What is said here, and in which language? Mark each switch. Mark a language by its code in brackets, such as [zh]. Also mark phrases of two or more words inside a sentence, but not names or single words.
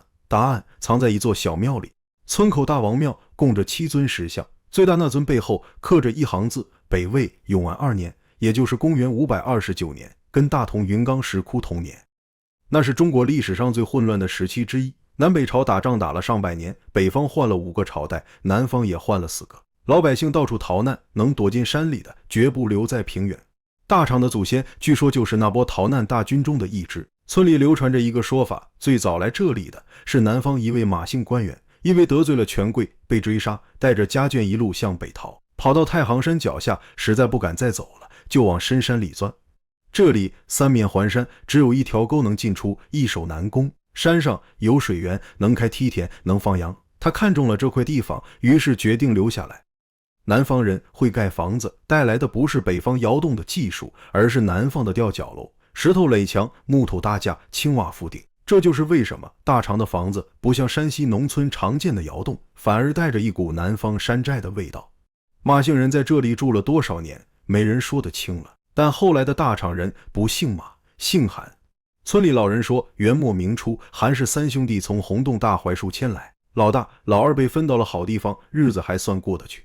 [zh] 答案藏在一座小廟裡，村口大王廟供着7尊石像，最大那尊背後刻着一行字：北魏永安2年，也就是公元529年，跟大同雲岡石窟同年。那是中國歷史上最混亂的時期之一，南北朝打仗打了上百年，北方換了5個朝代，南方也換了4個，老百姓到處逃難，能躲進山裡的絕不留在平原。大昶的祖先據說就是那波逃難大軍中的一支。村裡流傳着一個說法，最早來這裡的是南方一位馬姓官員，因為得罪了權貴被追殺，帶着家眷一路向北逃，跑到太行山腳下，實在不敢再走了，就往深山裡鑽。這裡3面環山，只有一條溝能進出，易守難攻。山上有水源，能開梯田，能放羊。他看中了這塊地方，於是決定留下來。南方人會蓋房子，帶來的不是北方窯洞的技術，而是南方的吊腳樓，石頭壘牆，木頭搭架，青瓦覆頂。這就是為什麼大昶的房子不像山西農村常見的窯洞，反而帶着一股南方山寨的味道。馬姓人在這裡住了多少年，沒人說得清了。但後來的大昶人不姓馬，姓韓。村裡老人說，元末明初，韓氏3兄弟從洪洞大槐樹遷來，老大、老二被分到了好地方，日子還算過得去。